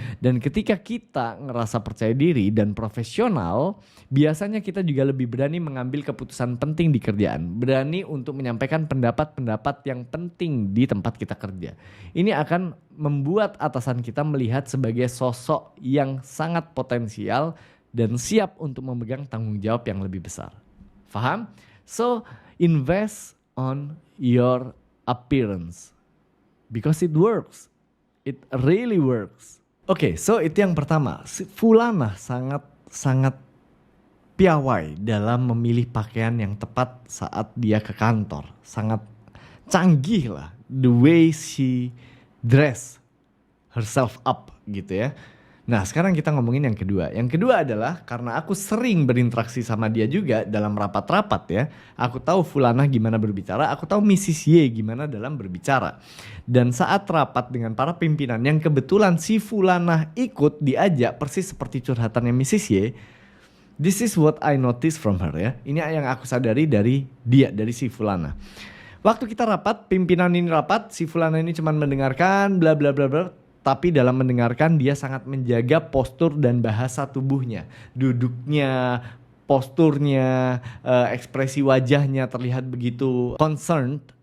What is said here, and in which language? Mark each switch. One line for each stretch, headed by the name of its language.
Indonesian: Dan ketika kita ngerasa percaya diri dan profesional, biasanya kita juga lebih berani mengambil keputusan penting di kerjaan. Berani untuk menyampaikan pendapat-pendapat yang penting di tempat kita kerja. Ini akan membuat atasan kita melihat sebagai sosok yang sangat potensial dan siap untuk memegang tanggung jawab yang lebih besar. Faham?
English: So, invest on your appearance. Because it works. It really works.
Indonesian: Oke, so itu yang pertama. Fulana sangat piawai dalam memilih pakaian yang tepat saat dia ke kantor. Sangat canggih lah
English: the way she dress herself up
Indonesian: gitu ya. Nah sekarang kita ngomongin yang kedua. Yang kedua adalah karena aku sering berinteraksi sama dia juga dalam rapat-rapat ya. Aku tahu Fulana gimana berbicara, aku tahu Mrs. Y gimana dalam berbicara. Dan saat rapat dengan para pimpinan yang kebetulan si Fulana ikut diajak persis seperti curhatannya Mrs. Y.
English: This is what I noticed from her ya.
Indonesian: Ini yang aku sadari dari dia, dari si Fulana. Waktu kita rapat, pimpinan ini rapat, si Fulana ini cuma mendengarkan bla bla bla bla. Tapi dalam mendengarkan dia sangat menjaga postur dan bahasa tubuhnya. Duduknya, posturnya, ekspresi wajahnya terlihat begitu concerned.